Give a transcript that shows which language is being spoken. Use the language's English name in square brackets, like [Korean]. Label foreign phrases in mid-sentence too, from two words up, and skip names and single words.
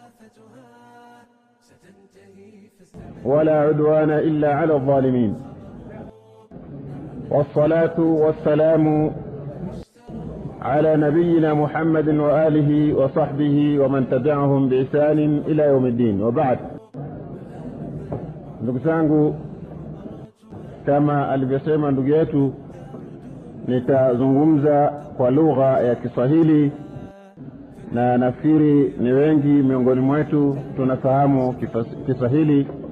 [Arabic] ولا عدوان إلا على الظالمين، والصلاة والسلام على نبينا محمد وآله وصحبه ومن تبعهم بإحسان إلى يوم الدين. وبعد، [Swahili] ndugu zangu, kama alivyosema ndugu yetu, nitazungumza kwa lugha ya Kiswahili, na nafikiri ni wengi miongoni mwetu tunafahamu Kiswahili.